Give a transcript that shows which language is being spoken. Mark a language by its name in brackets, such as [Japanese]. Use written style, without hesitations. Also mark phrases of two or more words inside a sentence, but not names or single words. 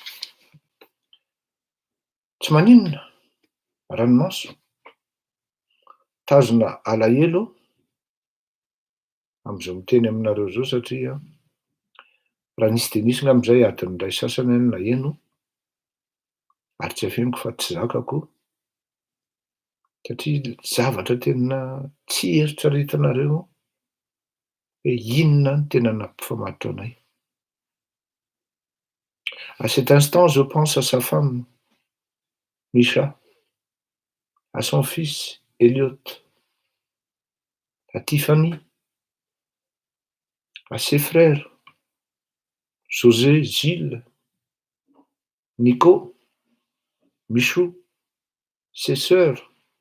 [Malagasy] Tsy maninona, ranomaso, tazona alahelo am'izao miteny aminareo zao satria raha nisy de nisy ngamb'zay adiny ray sasany any naheno ary tsy afeniko fa tsy zakako satria zavatra tena tsy eritreretinareo hoe inona ny tena nampifamatotra anay. [French] À cet instant, je pense à sa femme, Misha, à son fils, Elliot, à Tiffany, à ses frères, José, Gilles, Nico, Michou, ses sœurs,